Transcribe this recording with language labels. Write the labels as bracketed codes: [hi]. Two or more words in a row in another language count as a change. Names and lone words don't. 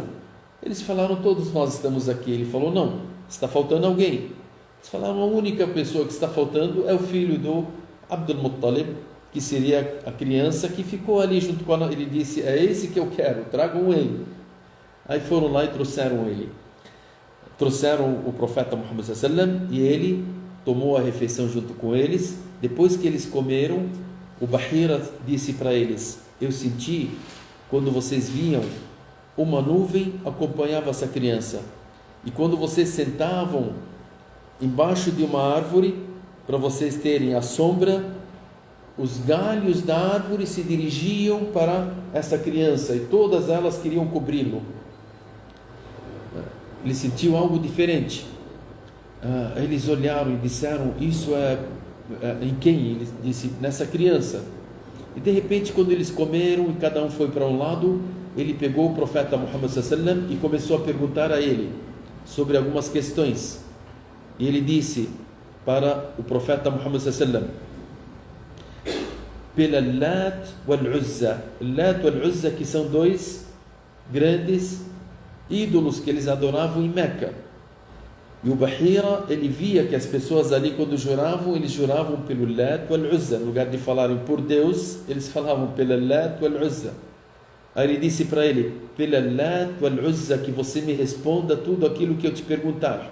[pt] Eles falaram: todos nós estamos aqui. Ele falou: não, está faltando alguém. Eles falaram: a única pessoa que está faltando é o filho do Abdul Muttalib, que seria a criança que ficou ali junto com ela. Ele disse: é esse que eu quero, tragam ele. Aí foram lá e trouxeram ele. Trouxeram o profeta Muhammad [ar] صلى الله عليه وسلم, [pt] e ele tomou a refeição junto com eles. Depois que eles comeram, o Bahira disse para eles: eu senti, quando vocês vinham, uma nuvem acompanhava essa criança, e quando vocês sentavam embaixo de uma árvore, para vocês terem a sombra, os galhos da árvore se dirigiam para essa criança, e todas elas queriam cobri-lo. Ele sentiu algo diferente. Eles olharam e disseram: isso é em quem? Ele disse: nessa criança. E de repente, quando eles comeram e cada um foi para um lado, ele pegou o profeta Muhammad [ar] صلى الله عليه وسلم [pt] e começou a perguntar a ele sobre algumas questões. E ele disse para o profeta Muhammad [ar] صلى الله عليه وسلم: [pt] pela Lat wal Uzza. Lat wal Uzza, que são dois grandes ídolos que eles adoravam em Meca. E o Bahira, ele via que as pessoas ali, quando juravam, eles juravam pelo Lat wal Uzza. No lugar de falarem por Deus, eles falavam pela Lat wal Uzza. Aí ele disse para ele: pela Lat wal Uzza, que você me responda tudo aquilo que eu te perguntar.